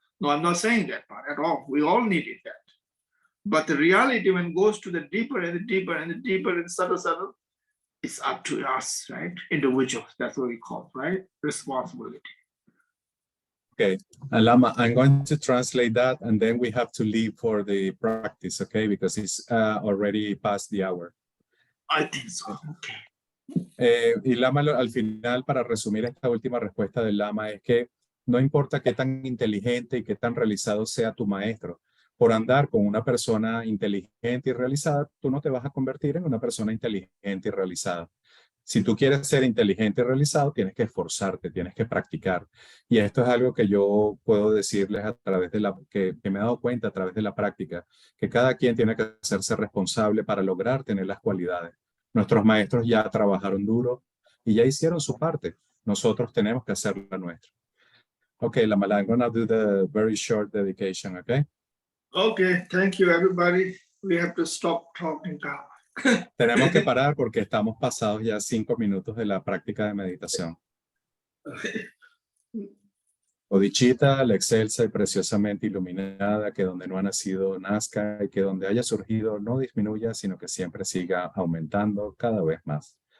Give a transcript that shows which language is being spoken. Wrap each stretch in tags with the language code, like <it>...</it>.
<en>No, I'm not saying that part at all. We all needed that. But the reality when it goes to the deeper and the deeper and the deeper and subtle, it's up to us, right? Individuals. That's what we call, right? Responsibility. Okay, Lama, I'm going to translate that and then we have to leave for the practice, okay? Because it's already past the hour. I think so, okay.</en> <es>Y Lama, al final, para resumir esta última respuesta del Lama, es que no importa qué tan inteligente y qué tan realizado sea tu maestro, por andar con una persona inteligente y realizada, tú no te vas a convertir en una persona inteligente y realizada. Si tú quieres ser inteligente y realizado, tienes que esforzarte, tienes que practicar. Y esto es algo que yo puedo decirles a través de que me he dado cuenta a través de la práctica, que cada quien tiene que hacerse responsable para lograr tener las cualidades. Nuestros maestros ya trabajaron duro y ya hicieron su parte. Nosotros tenemos que hacer la nuestra.</es> <en>Okay, Lama, I'm going to do the very short dedication, okay? Okay, thank you, everybody. We have to stop talking now.</en> <es>Tenemos que parar porque estamos pasados ya 5 minutos de la práctica de meditación. Odicita, la excelsa y preciosamente iluminada, que donde no ha nacido nazca y que donde haya surgido no disminuya, sino que siempre siga aumentando cada vez más.</es>